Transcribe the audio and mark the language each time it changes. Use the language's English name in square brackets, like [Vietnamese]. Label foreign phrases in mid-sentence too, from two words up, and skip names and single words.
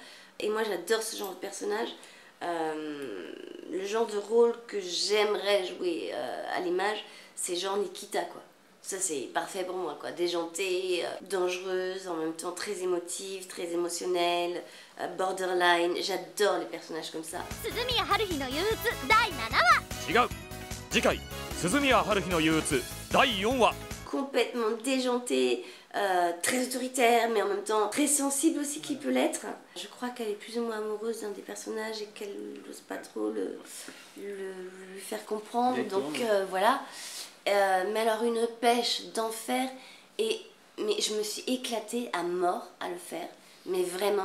[French] Et moi j'adore ce genre de personnage. Le genre de rôle que j'aimerais jouer à l'image, c'est genre Nikita quoi. Ça c'est parfait pour moi quoi, déjantée, dangereuse, en même temps très émotive, très émotionnelle, borderline, j'adore les personnages comme ça. [Japanese] 涼宮ハルヒの憂鬱、第7話. 違う次回鈴宮春日の憂鬱第4話 [French] Complètement déjantée, très autoritaire, mais en même temps très sensible aussi qui peut l'être. Je crois qu'elle est plus ou moins amoureuse d'un des personnages et qu'elle n'ose pas trop lui faire comprendre, donc voilà. Mais alors une pêche d'enfer, mais je me suis éclatée à mort à le faire, mais vraiment.